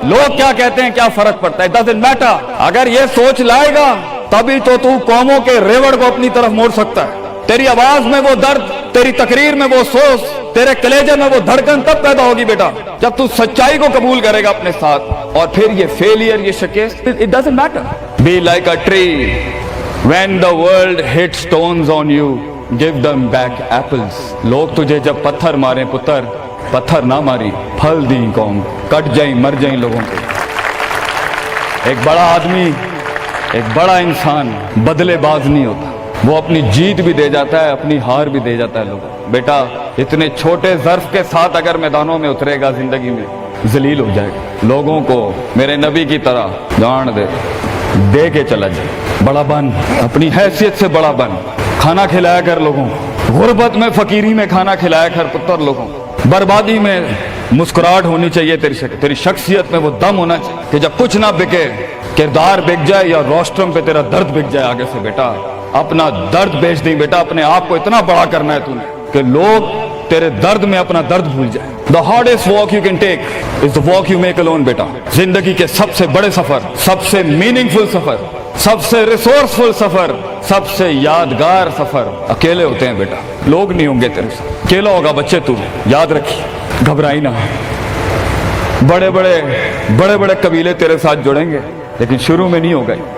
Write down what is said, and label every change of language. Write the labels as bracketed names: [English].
[Urdu] لوگ کیا کہتے ہیں کیا فرق پڑتا ہے, [English] it doesn't matter. [Urdu] اگر یہ سوچ لائے گا تبھی تو قوموں کے ریوڑ کو اپنی طرف موڑ سکتا ہے. تیری آواز میں وہ درد, تیری تقریر میں وہ سوز, تیرے کلیجے میں وہ دھڑکن تب پیدا ہوگی بیٹا جب تو سچائی کو قبول کرے گا اپنے ساتھ. اور پھر یہ فیلئر, یہ شکست, [English] it doesn't matter. Be like a tree. When the world hits stones on you, give them back apples. [Urdu] لوگ تجھے جب پتھر ماریں پتر, پتھر نہ ماری, پھل دیں قوم, کٹ جائیں مر جائیں لوگوں کو. ایک بڑا آدمی, ایک بڑا انسان بدلے باز نہیں ہوتا, وہ اپنی جیت بھی دے جاتا ہے, اپنی ہار بھی دے جاتا ہے. لوگ بیٹا اتنے چھوٹے ظرف کے ساتھ اگر میدانوں میں اترے گا زندگی میں ذلیل ہو جائے گا. لوگوں کو میرے نبی کی طرح جان دے کے چلا جائے. بڑا بن, اپنی حیثیت سے بڑا بن, کھانا کھلایا کر لوگوں کو, غربت میں فقیری میں کھانا کھلایا کر پتر لوگوں کو. بربادی میں مسکراہٹ ہونی چاہیے, تیری شخصیت میں وہ دم ہونا چاہیے کہ جب کچھ نہ بکے, کردار بک جائے یا روسٹرم پہ تیرا درد بک جائے آگے سے. بیٹا اپنا درد بیچ دیں بیٹا, اپنے آپ کو اتنا بڑا کرنا ہے تو نے کہ لوگ تیرے درد میں اپنا درد بھول جائے. [English] The hardest walk you can take is the walk you make alone بیٹا. [Urdu] زندگی کے سب سے بڑے سفر, سب سے میننگ فل سفر, سب سے ریسورسفل سفر, سب سے یادگار سفر اکیلے ہوتے ہیں بیٹا. لوگ نہیں ہوں گے تیرے ساتھ, اکیلا ہوگا بچے. تو یاد رکھی, گھبرائی نہ. بڑے بڑے قبیلے تیرے ساتھ جڑیں گے لیکن شروع میں نہیں ہو گئے.